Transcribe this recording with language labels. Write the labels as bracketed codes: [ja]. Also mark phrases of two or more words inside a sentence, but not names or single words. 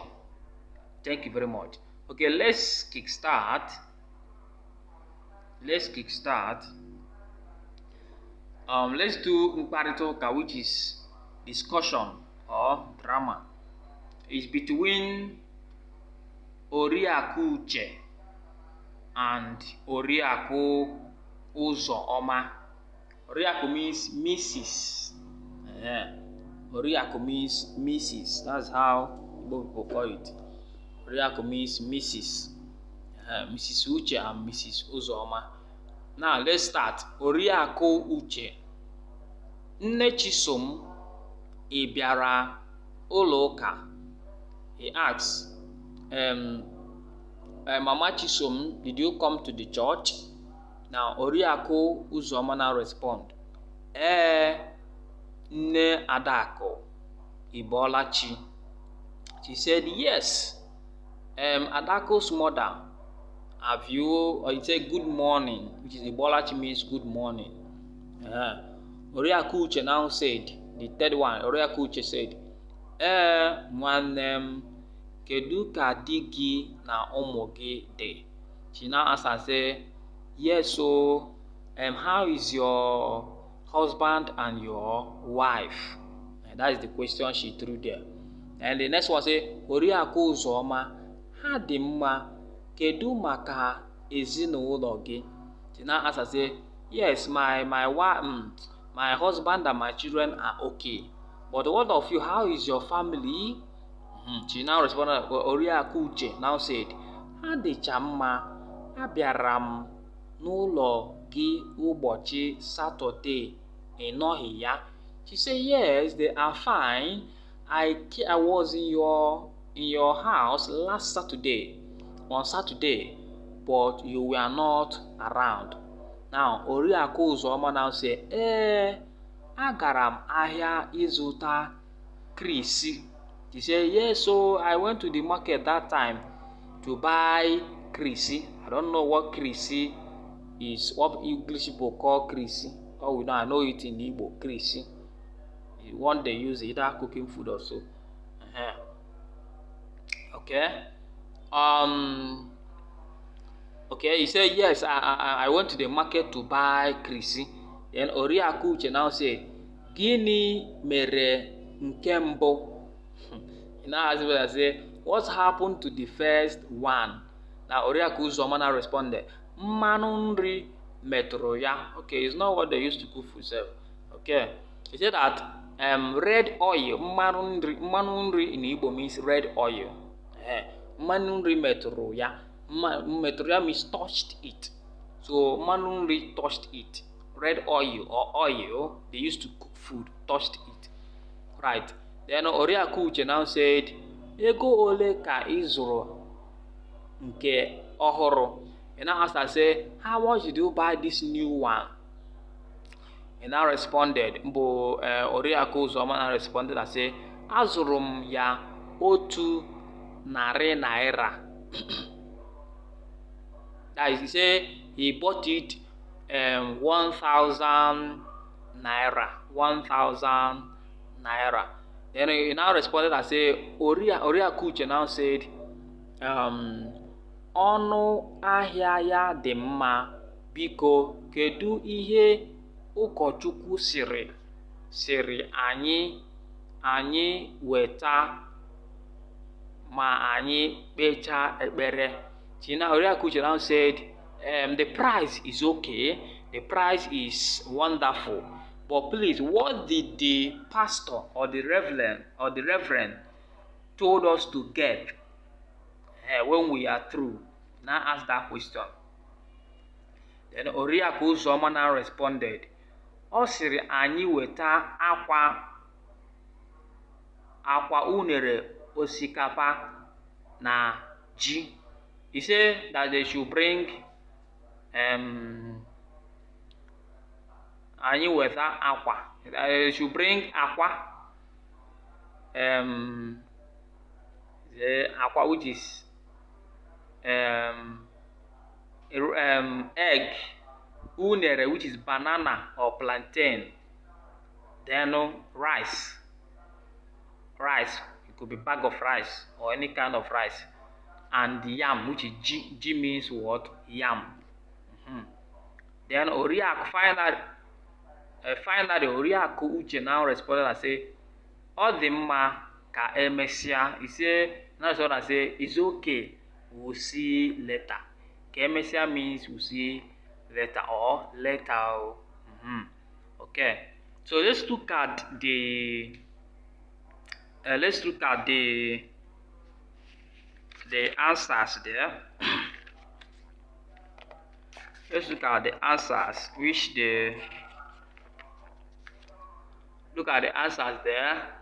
[en] Thank you very much. Okay, let's kickstart. Let's do Mkparịta, which is discussion or drama. It's between Oriakụ Uche and Oriakụ Uzoma. Oriakụ means Mrs. Oriakụ means Mrs. That's how people call it. Oriakụ means Mrs. Mrs. Uche and Mrs. Uzoma. Now let's start. Oriakụ Uche. [ig] Nne Chisom ị bịara ụlọ ụka? [en] He asks, Mama Chisom, did you come to the church? Now Oriakụ Uzoma now respond, [ig] Nne Adakụ, ị bọọla chi? [en] She said, yes. Adaku's mother, have you, or you say good morning, which is Ibolachi means good morning. Oriakụ Uche now said, the third one, [ig] Oriakụ Uche said, nwanne m, kedu ka di gị na ụmụ gị dị? [en] She now answered and said, yes, so how is your husband and your wife? And that is the question she threw there. And the next one say, [ig] Oriakụ Uzoma, ha dị mma, kedu maka ezinụlọ gị? [en] She now answered and said, yes, my wife, my husband and my children are okay. But what of you? How is your family? She now responded, Oriakụ Uche now said, [ig] ha dịcha mma, abịara m n'ụlọ gị ụbọchị Saturday, ị nọghị ya? [en] She said, yes, they are fine. I was in your house last Saturday, on Saturday, but you were not around. Now Oriakụ Uzoma now say, [ig] agara m ahịa ịzụta krisi. [en] She said, yes, so I went to the market that time to buy krisi. I don't know what krisi is, what English people call krisi. Oh, we know, I know it in Igbo, krisi. One they use either cooking food or so. Okay. Okay, he said, yes, I went to the market to buy krisi. Then Oriakụ Uche now say, [ig] gịnị mere nke mbụ? [en] He now asked me, I say, what happened to the first one? Now Oriakụ Uzoma now responded, [ig] mmanụ nri metụrụ ya. [en] Okay, it's not what they used to cook for self. Okay, he said that red oil, [ig] mmanụ nri [en] in Igbo means red oil. [ig] Mmanụ nri metụrụ ya. Metụrụ ya [en] means touched it. So [ig] mmanụ nri [en] touched it. Red oil or oil they used to cook food touched it. Right. Then Oriakụ Uche now said, [ig] ego ole ka ị zụrụ nke ọhụrụ? [en] He now asked, I say, how much did you buy this new one? He now responded, Oriakụ Uzoma now responded, I say, [ig] azụrụ m ya otu narị naira. [en] That is, he said he bought it 1,000 naira. 1,000 naira. Then he now responded and said, Oriakụ Uche now said, [ig] ọnụ ahịa ya dị mma, biko kedu ihe ụkọchukwu sịrị anyị weta ma anyị kpechaa ekpere? [en] Oriakụ Uche now said, the price is okay, the price is wonderful, but please, what did the pastor or the reverend told us to get when we are through? Now ask that question. Then Oriakụ Uzoma now responded, [ig] ọ sịrị anyị weta akwa unere osikapa na ji. [en] He said that they should bring [ig] anyị weta akwa. [en] They should bring akwa. The aqua, which is egg, unere, which is banana or plantain, then rice, it could be bag of rice or any kind of rice, and yam, which is G means what? Yam. Then Oriakụ finally Oriakụ Uche now responded and say, [ig] ọ dị mma ka emesịa. [en] He say, now so I say, it's okay, we'll see later. [ig] Ka emesịa [en] means we'll see later or later. Okay, so let's look at the answers there. Let's look at the answers which look at the answers there.